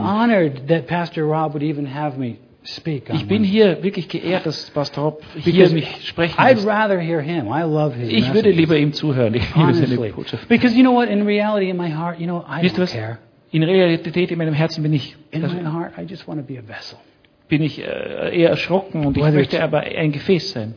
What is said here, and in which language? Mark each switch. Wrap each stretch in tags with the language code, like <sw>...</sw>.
<en>I'm honored that Pastor Rob would even have me speak.</en> <de>Ich bin hier wirklich geehrt, dass Pastor Rob hier mich sprechen lässt.</de> <en>I'd rather hear him. I love his</en> <de>ich würde lieber ihm zuhören. Ich liebe seine Botschaft.</de> <en>Because you know what? In reality, in my heart, you know, I don't care.</en> <de>In Realität, in meinem Herzen bin ich.</de> <en>In my heart, I just want to be a vessel.</en> <de>Bin ich eher erschrocken und ich möchte aber ein Gefäß sein.</de>